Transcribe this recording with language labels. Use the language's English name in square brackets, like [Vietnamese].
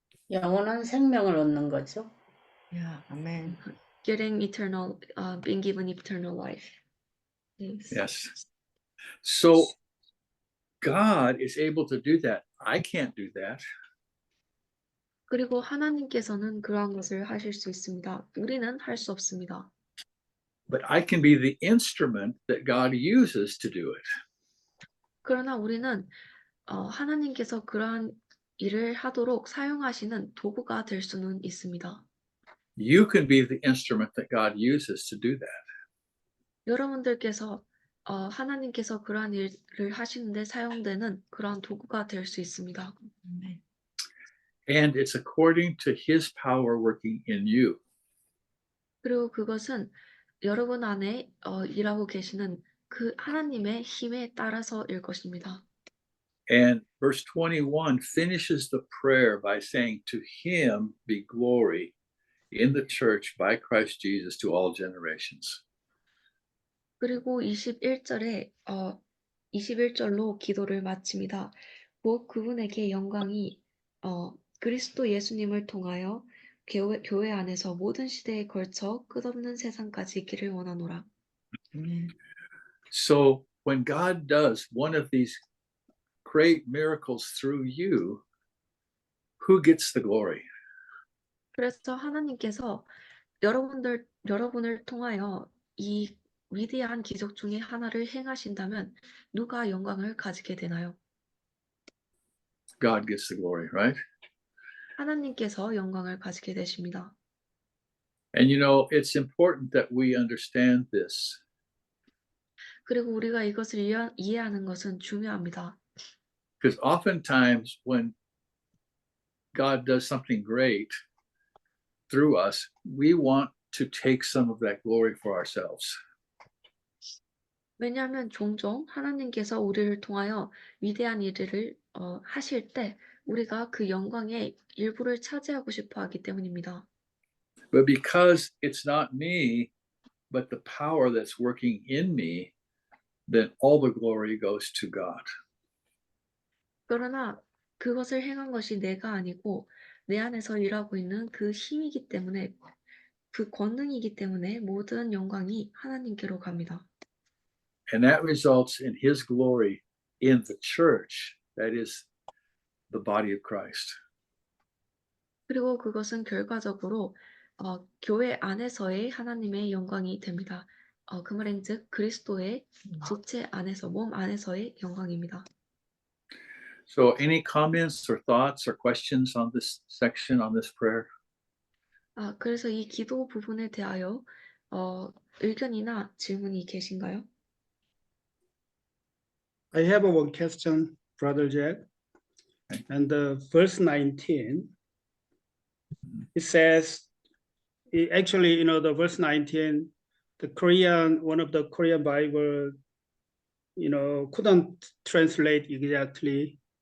[Korean] 영원한 생명을 얻는 거죠. [English] Yeah. Amen. being given eternal life. Yes. Yes. So God is able to do that. I can't do that. [Korean] 그리고 하나님께서는 그러한 것을 하실 수 있습니다. 우리는 할 수 없습니다. [English] But I can be the instrument that God uses to do it. [Korean] 그러나 우리는 하나님께서 그러한 일을 하도록 사용하시는 도구가 될 수는 있습니다. [English] You can be the instrument that God uses to do that. [Korean] 여러분들께서 하나님께서 그러한 일을 하시는데 사용되는 그러한 도구가 될 수 있습니다. [English] Amen. And it's according to his power working in you. [Korean] 그리고 그것은 여러분 안에 일하고 계시는 그 하나님의 힘에 따라서일 것입니다. [English] And verse 21 finishes the prayer by saying, To him be glory in the church by Christ Jesus to all generations. [Korean] 그리고 21절로 기도를 마칩니다. 곧 그분에게 영광이 그리스도 예수님을 통하여 교회 안에서 모든 시대에 걸쳐 끝없는 세상까지 있기를 원하노라. [English] Amen. So when God does one of these great miracles through you, who gets the glory? [Korean] 그래서 하나님께서 여러분을 통하여 이 위대한 기적 중에 하나를 행하신다면 누가 영광을 가지게 되나요? [English] God gets the glory, right? [Korean] 하나님께서 영광을 가지게 되십니다. [English] And you know, it's important that we understand this. [Korean] 그리고 우리가 이것을 이해하는 것은 중요합니다. [English] Because oftentimes when God does something great through us, we want to take some of that glory for ourselves. [Korean] 왜냐하면 종종 하나님께서 우리를 통하여 위대한 일을 하실 때 우리가 그 영광의 일부를 차지하고 싶어 하기 때문입니다. [English] But because it's not me, but the power that's working in me, then all the glory goes to God. [Korean] 그러나 그것을 행한 것이 내가 아니고 내 안에서 일하고 있는 그 힘이기 때문에 그 권능이기 때문에 모든 영광이 하나님께로 갑니다. [English] And that results in his glory in the church, that is the body of Christ. [Korean] 그리고 그것은 결과적으로 교회 안에서의 하나님의 영광이 됩니다. 그 말인즉 그리스도의 지체 안에서 몸 안에서의 영광입니다. [English] So any comments or thoughts or questions on this section, on this prayer? [Korean] 그래서 이 기도 부분에 대하여 의견이나 질문이 계신가요? [English] I have one question, Brother Jack. Okay. And verse 19, it says, actually, you know, the verse 19, one of the Korean Bible, you know, couldn't translate exactly.